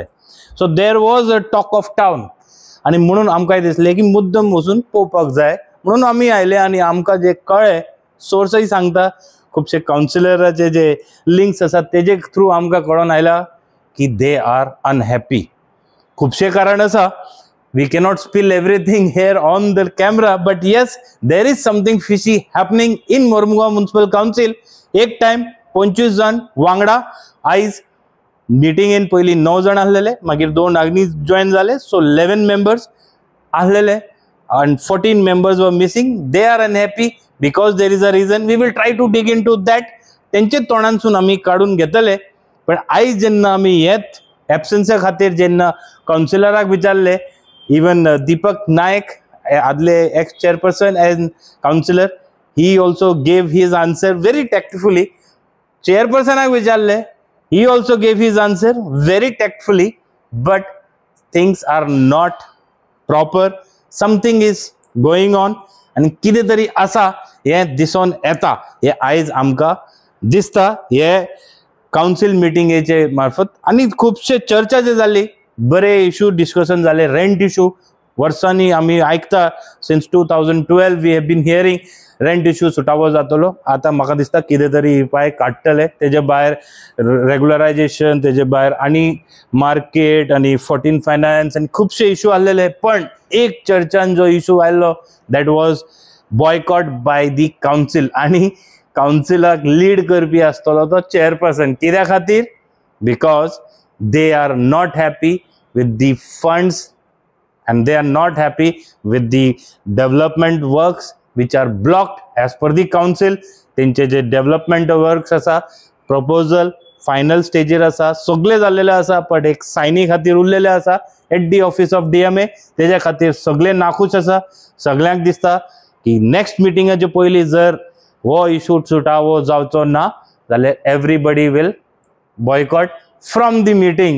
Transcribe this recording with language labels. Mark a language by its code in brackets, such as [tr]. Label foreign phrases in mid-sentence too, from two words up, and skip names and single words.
[en] So there was a talk of town [kok] आनी म्हणून आमकां दिसलें की मुद्दम वचून पळोवपाक जाय म्हणून आमी आयले. आनी आमकां जे कळ्ळें सोर्सय सांगता खूबशे काउन्सिलराचे जे लिंक्स आसात तेजे थ्रू आमकां कळोन आयला की [en] they are unhappy. [kok] खूबशे कारण आसा. [en] we cannot spill everything here on the camera but yes there is something fishy happening in Mormugao Municipal Council. [kok] एक टायम 25 जण वांगडा. आयज मिटिंगेन पयलीं 9 जण आसलेले मागीर 2 आनी जॉयन जाले. [en] So 11 members आसलेले and 14 members were missing. They are unhappy because there is a reason. We will try to dig into that. [kok] त्यांचे तोंडांसून आमी काढून घेतले. पण आयज जेन्ना आमी हेच एब्सन्सा खातीर जेन्ना काउन्सिलराक विचारले इवन दीपक नायक आदले [en] ex chairperson as councillor he also gave his answer very tactfully. [kok] चेअरपर्सनाक विचारले [en] he also gave his answer very tactfully. But things are not proper. Something is going on [kok] आणि कितें तरी आसा हे दिसून येता. हे आयज आमकां दिसता हे काउन्सिल मिटिंगेचे मार्फत. आनी खुबशे चर्चा जे जाली बरे [en] issue discussion [kok] जाले. [en] Rent issue [kok] वर्सांनी आमी आयकता [en] since 2012 we have been hearing rent issue [kok] सुटावो जातलो. आतां म्हाका दिसता कितें तरी उपाय काडटले. तेजे भायर रेग्युलरायजेशन तेजे भायर आनी मार्केट आनी 14 फायनान्स आनी खुबशे इशू आसलेले. पण एक चर्चान जो इशू आयल्लो [en] that was boycott by the council. [kok] आनी काउन्सिलाक लीड करपी आसतलो तो चेअरपर्सन. कित्या खातीर? [en] because they are not happy with the funds and they are not happy with the development works which are blocked as per the council. [kok] त्यांचे जे [en] development works [kok] आसा [en] proposal final [kok] स्टेजीर आसा सगळे जाल्लेले आसा पण एक सायनी खातीर उरलेले आसा [en] at the office of DMA. [kok] तेजे खातीर सगळे नाखूश आसा. सगळ्यांक दिसता की नेक्स्ट मिटिंगाचे पयलीं जर हो इशू सुटावो जावचो ना जाल्यार [en] everybody will boycott from the meeting.